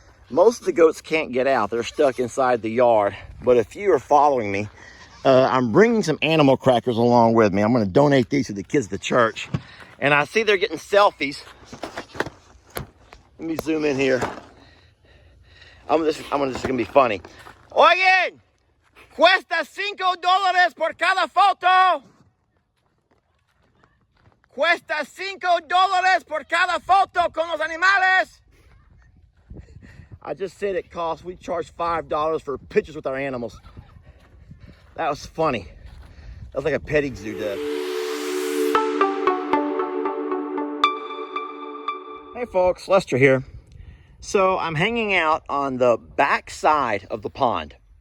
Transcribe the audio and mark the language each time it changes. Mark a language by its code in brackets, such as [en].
[en] Most of the goats can't get out. They're stuck inside the yard, but a few are following me. I'm bringing some animal crackers along with me. I'm going to donate these to the kids at the church. And I see they're getting selfies. Let me zoom in here. This is going to be funny. [es] Oigan, cuesta $5 por cada foto. Cuesta $5 por cada foto con los animales. [en] I just said it costs, we charge $5 for pictures with our animals. That was funny. That was like a petting zoo does. Hey folks, Lester here. So I'm hanging out on the back side of the pond.